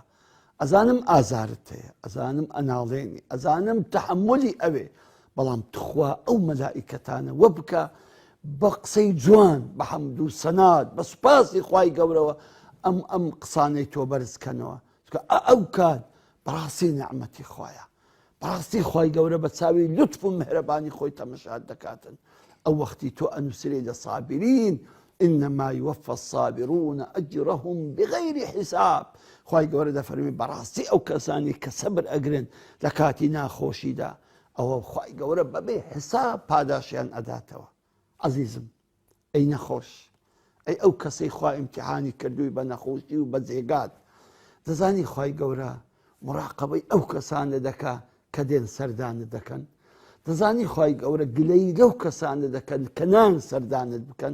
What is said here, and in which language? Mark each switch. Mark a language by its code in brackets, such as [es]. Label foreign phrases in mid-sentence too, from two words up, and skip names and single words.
[ckb] ئەزانم ئازارت هەیە، ئەزانم ئەناڵێنی، ئەزانم تەحەممولی ئەوێ، بەڵام تخوا ئەو مەلائیکەتانە وە بکە بە قسەی جوان بە حەمد و سەنات بە سوپاسی خوای گەورەوە ئەم قسانەی تۆ بەرزکەنەوە، ئەو کات بەڕاستی نعمەتی خوایە، بەڕاستی خوای گەورە بە چاوی لوتف و مهرەبانی خۆی تەمەشات دەکاتن. ئەو وەختی تۆ ئەنووسێ لە سابرین [ar] إنما يوفى الصابرون أجرهم بغير حساب. [ckb] خوای گەورە دەفەرمی بەڕاستی ئەو کەسانی کە سەبر ئەگرن لە کاتی ناخۆشیدا ئەوە خوای گەورە بەبێ حساب پاداشیان ئەداتەوە. عەزیزم ئەی نەخۆش، ئەی ئەو کەسەی خوا ئیمتیحانی کردووی بە نەخۆشی و بە جێگات، دەزانی خوای گەورە مراقەبەی ئەو کەسانە دەکا کە دێن سەردانت دەکەن، دەزانی خوای گەورە گلەی لەو کەسانە دەکەن کە نان سەردانت بکەن.